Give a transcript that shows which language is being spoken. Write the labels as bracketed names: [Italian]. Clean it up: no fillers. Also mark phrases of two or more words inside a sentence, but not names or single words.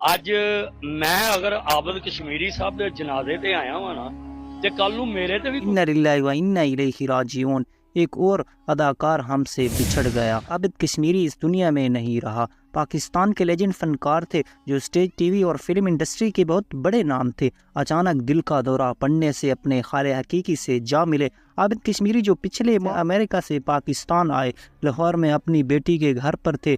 [Punjabi] ਅੱਜ ਮੈਂ ਅਗਰ ਆਬਦ ਕਸ਼ਮੀਰੀ ਸਾਹਿਬ ਦੇ ਜਨਾਜ਼ੇ ਤੇ ਆਇਆ ਵਾਂ ਨਾ ਤੇ ਕੱਲ ਨੂੰ ਮੇਰੇ ਤੇ ਵੀ [Arabic] إنا لله وإنا إليه راجعون. [Urdu] ایک اور اداکار ہم سے بچھڑ گیا۔ عابد کشمیری اس دنیا میں نہیں رہا. پاکستان کے لیجنڈ فنکار تھے جو اسٹیج، ٹی وی اور [English] film industry [Urdu] کے بہت بڑے نام تھے. اچانک دل کا دورہ پڑنے سے اپنے خالقِ حقیقی سے جا ملے. عابد کشمیری جو پچھلے ماہ امریکہ سے پاکستان آئے، لاہور میں اپنی بیٹی کے گھر پر تھے.